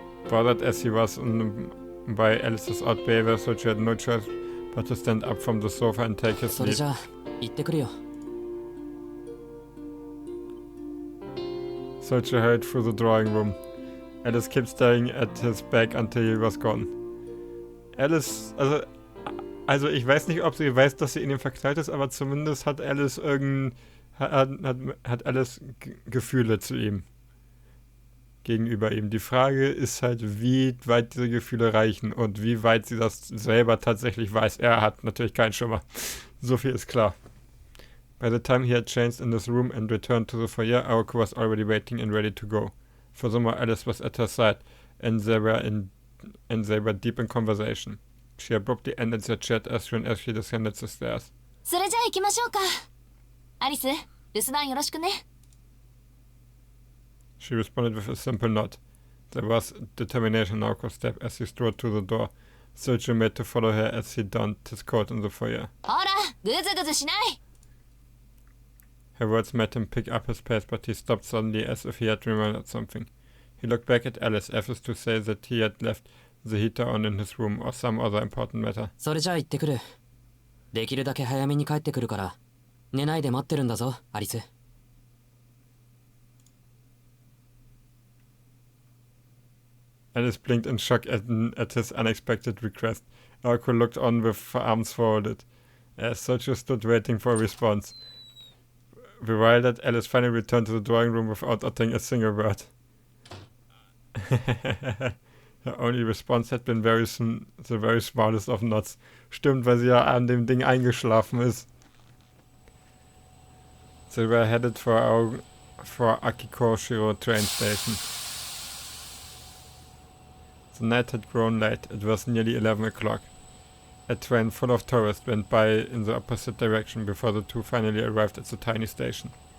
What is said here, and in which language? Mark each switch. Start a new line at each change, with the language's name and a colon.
English: Bothered as he was by Alice's odd behavior, so she had no choice but to stand up from the sofa and take his
Japanese: それ
English: leave.
Japanese: じゃあ行ってくるよ。
English: Sochi hurried through the drawing room. Alice kept staring at his back until he was gone.
German: Alice, also ich weiß nicht, ob sie weiß, dass sie in ihm verknallt ist, aber zumindest hat Alice hat Alice Gefühle zu ihm. Gefühle zu ihm.
Japanese: ありがとう。
German: Alice gegenüber ihm. Die Frage ist halt, wie weit diese Gefühle reichen und wie weit sie das selber tatsächlich weiß. Er hat natürlich keinen Schimmer. So viel ist klar.
English: By the time he had changed in this room and returned to the foyer, Aoko was already waiting and ready to go. Furthermore, Alice was at her side, and they were deep in conversation. She abruptly ended their chat as soon as she descended the stairs.
Japanese: それじゃあ行きましょうか。アリス、留守番よろしくね。
English: She responded with a simple nod. There was determination in Aoko's step as he strode to the door. Sergio made to follow her as he donned his coat in the foyer.
Japanese: ほら、ぐずぐずしない。
English: Her words made him pick up his pace, but he stopped suddenly as if he had remembered something. He looked back at Alice as if to say that he had left the heater on in his room or some other important matter.
Japanese: それじゃあ行ってくる。できるだけ早めに帰ってくるから、寝ないで待ってるんだぞ、アリス。
English: Alice blinked in shock at his unexpected request. Aoko looked on with arms folded, as Sergio stood waiting for a response. Bewildered, Alice finally returned to the drawing room without uttering a single word. Her only response had been the very smallest of nods.
German: Stimmt, weil sie ja an dem Ding eingeschlafen ist.
English: They were headed for Akikoshiro train station. The night had grown late. It was nearly 11 o'clock. A train full of tourists went by in the opposite direction before the two finally arrived at the tiny station.